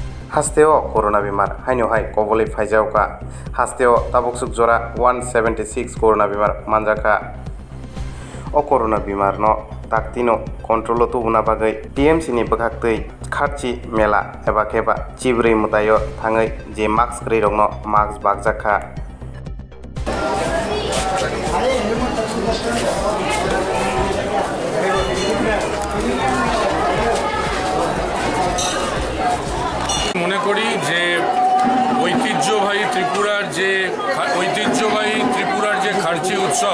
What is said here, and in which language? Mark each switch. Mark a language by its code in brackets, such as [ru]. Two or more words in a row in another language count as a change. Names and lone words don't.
[trp] हास्तेओ कोरोना बेमार हाइनोहाय कबले फाइजावका हास्तेओ ताबुकसुक जरा 176 कोरोना बेमार मानजाका ओ कोरोना बेमार न ताकतिनो कंट्रोल तुबुना बागै टीएमसी नि बखाक्तै खारची मेला एबा केबा चिब्रै मुतायो थाङै जे मास्क रै रंनो मास्क बागजाखा [bn] মনে করি যে ঐতিহ্যবাহী ত্রিপুরার যে খারচি উৎসব